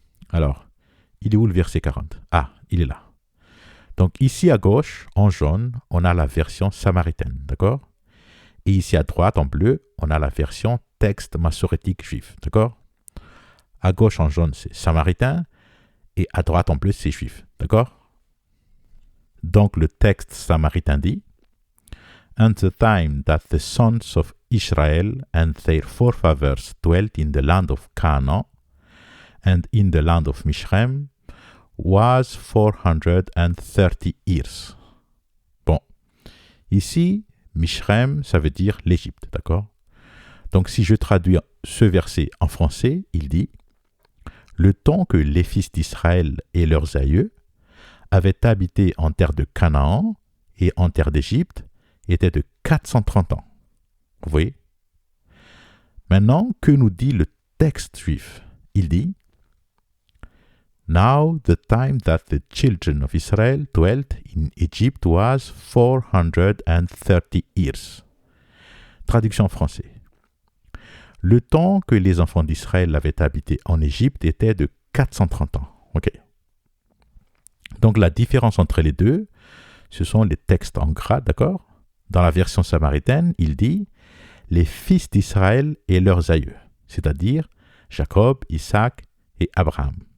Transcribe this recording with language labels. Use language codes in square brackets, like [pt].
[fr] Alors, il est où le verset 40? Ah, il est là. Donc ici à gauche, en jaune, on a la version samaritaine, d'accord? Et ici à droite, en bleu, on a la version texte massorétique juif, d'accord? À gauche, en jaune, c'est samaritain, et à droite, en bleu, c'est juif, d'accord? Donc le texte samaritain dit, [en] And the time that the sons of Israel and their forefathers dwelt in the land of Canaan, and in the land of Mishrem, was 430 years. [fr] Bon, ici, Mishrem, ça veut dire l'Égypte, d'accord? Donc si je traduis ce verset en français, il dit, le temps que les fils d'Israël et leurs aïeux avaient habité en terre de Canaan et en terre d'Égypte était de 430 ans. Vous voyez? Maintenant, que nous dit le texte juif? Il dit, [en] Now the time that the children of Israel dwelt in Egypt was 430 years. [fr] Traduction français. Le temps que les enfants d'Israël avaient habité en Égypte était de 430 ans. Ok. Donc la différence entre les deux, ce sont les textes en gras, d'accord? Dans la version samaritaine, il dit les fils d'Israël et leurs aïeux, c'est-à-dire Jacob, Isaac et Abraham.